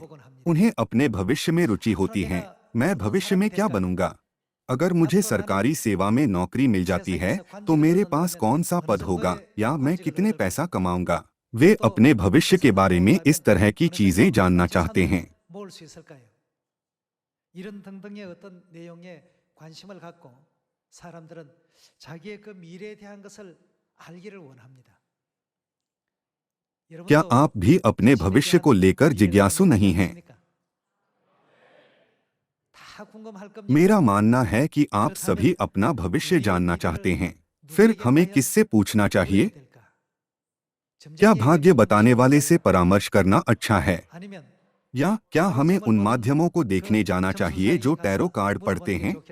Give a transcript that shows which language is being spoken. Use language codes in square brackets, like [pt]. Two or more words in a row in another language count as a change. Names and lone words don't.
[hi] उन्हें अपने भविष्य में रुचि होती है। मैं भविष्य में क्या बनूंगा? अगर मुझे सरकारी सेवा में नौकरी मिल जाती है तो मेरे पास कौन सा पद होगा या मैं कितने पैसा कमाऊंगा? वे अपने भविष्य के बारे में इस तरह की चीजें जानना चाहते हैं। [ko] 이런 등등의 어떤 내용에 관심을 갖고 사람들은 자기의 그 미래에 대한 것을 알기를 원합니다. [hi] क्या आप भी अपने भविष्य को लेकर जिज्ञासु नहीं हैं? मेरा मानना है कि आप सभी अपना भविष्य जानना चाहते हैं। फिर हमें किससे पूछना चाहिए? क्या भाग्य बताने वाले से परामर्श करना अच्छा है, या क्या हमें उन माध्यमों को देखने जाना चाहिए जो [en] tarot card [hi] पढ़ते हैं?